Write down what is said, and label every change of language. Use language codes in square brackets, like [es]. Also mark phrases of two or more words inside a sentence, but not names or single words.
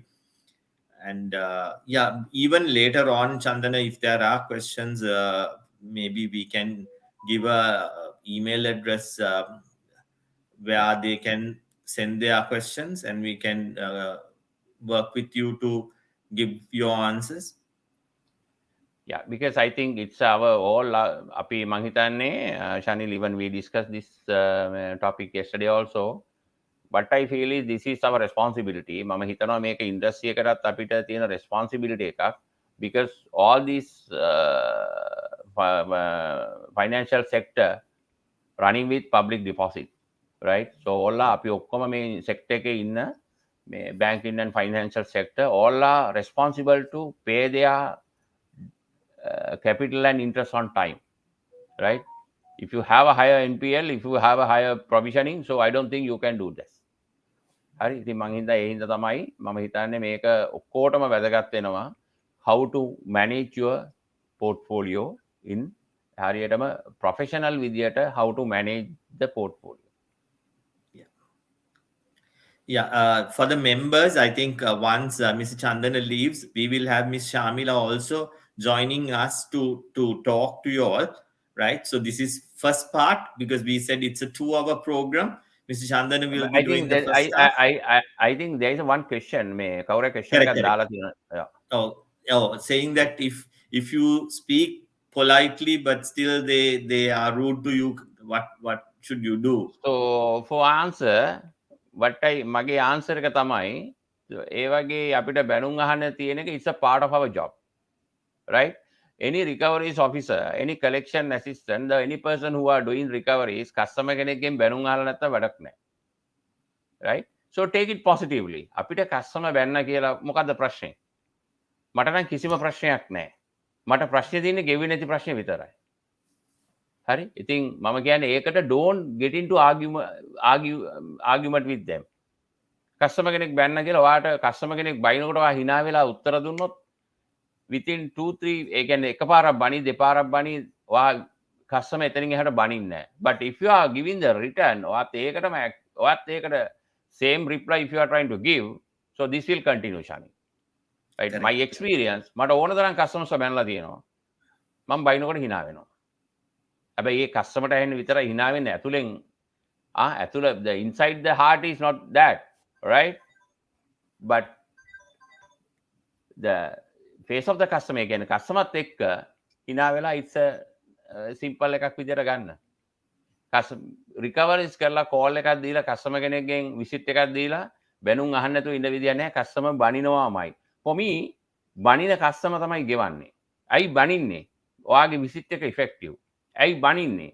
[en] And yeah, even later on, Chandana, if there are questions, maybe we can give a email address where they can send their questions and we can work with you to give your answers. Yeah, because I think it's our all [si] අපි මං හිතන්නේ [en] Shanil even we discussed this topic yesterday also. But I feel is this is our responsibility. [si] මම හිතන [en] make industry [si] එකටත් අපිට තියෙන [en] responsibility එකක් because all these financial sector running with public deposit, right? So all [si] අපි ඔක්කොම මේ [en] sector [si] එකේ ඉන්න මේ [en] banking and financial sector all are responsible to pay their capital and interest on time, right? If you have a higher NPL, if you have a higher provisioning, so I don't think you can do this. [si] හරි ඉතින් මං හින්දා ඒ හින්දා තමයි මම හිතන්නේ මේක ඔක්කොටම වැදගත් වෙනවා [en] how to manage your portfolio in [si] හරියටම professional විදියට [en] how to manage the portfolio. Yeah, for the members, I think once Mr. Chandana leaves, we will have Ms. Shamila also joining us to talk to you all, right? So this is first part because we said it's a 2-hour program. Mr. Chandana will be doing the first half. I think there is one question. [si] මේ කවුරු question එකක් දාලා තියෙනවා. [en] Oh, saying that if you speak politely but still they are rude to you, what should you do? So for answer, [si] මගේ answer එක තමයි ඒ වගේ අපිට බැනුම් අහන්න තියෙන එක [en] it's a part of our job, right? any recoveries officer, any collection assistant, any person who are doing recoveries, customer [si] කෙනෙක්ගෙන් බැනුම් අහලා නැත්නම් වැඩක් නැහැ. [en] Right? So take it positively. [si] අපිට customer බැන්න කියලා මොකද්ද ප්‍රශ්නේ? මට නම් කිසිම ප්‍රශ්නයක් නැහැ. මට ප්‍රශ්නේ තියෙන්නේ ගෙවි නැති ප්‍රශ්නේ විතරයි. හරි? ඉතින් මම කියන්නේ ඒකට [en] don't get into argument with them. [si] customer කෙනෙක් බැන්න කියලා ඔයාට customer කෙනෙක් බයිනකොට ඔයා hina වෙලා උත්තර දුන්නොත් within 2-3 ඒ කියන්නේ එකපාරක් බණි දෙපාරක් බණි ඔයා customer එතනින් එහාට බණින්නේ නැහැ. [en] But if you are giving the return [si] ඔයාත් ඒකට [en] same reply if you are trying to give, so this will continue, Shani. Right? Correct. My experience [si] මට ඕන තරම් customers බැනලා තියෙනවා. මම බයිනකොට hina වෙනවා. හැබැයි ඒ customer ට ඇහෙන්න විතරයි hina වෙන්නේ ඇතුලෙන් ඇතුල [en] the inside the heart is not that, right? But the face of the customer again customerත් [si] එක්ක හිනා වෙලා [en] it's a simple [si] එකක් විදියට ගන්න. recoveries කරලා call එකක් දීලා customer කෙනෙක්ගෙන් visit එකක් දීලා බැනුම් අහන්න නැතුව ඉන්න විදියක් නැහැ. customer බනිනවාමයි. [en] for me [si] බනින customer තමයි ගෙවන්නේ. ඇයි බනින්නේ? ඔයාගේ visit එක effective. ඇයි බනින්නේ?